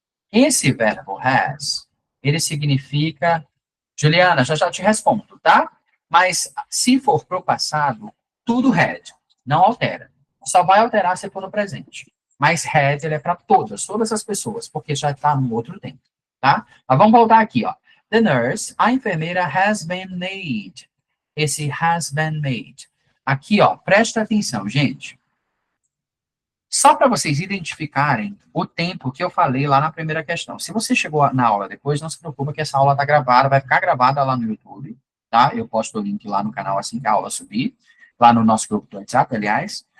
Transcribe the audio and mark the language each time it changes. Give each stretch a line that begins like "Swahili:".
Portuguese: Esse verbo has, ele significa... Juliana, já te respondo, tá? Mas se for pro passado, tudo had. Não altera. Só vai alterar se for no presente. Mas had, ele é para todas as pessoas, porque já está no outro tempo, tá? Mas vamos voltar aqui, ó.
English: The nurse,
Portuguese: a enfermeira,
English: has been made.
Portuguese: Esse
English: has been made.
Portuguese: Aqui, ó, presta atenção, gente. Só para vocês identificarem o tempo que eu falei lá na primeira questão. Se você chegou na aula depois, não se preocupe que essa aula está gravada, vai ficar gravada lá no YouTube, tá? Eu posto o link lá no canal assim que a aula subir, lá no nosso grupo do WhatsApp, aliás.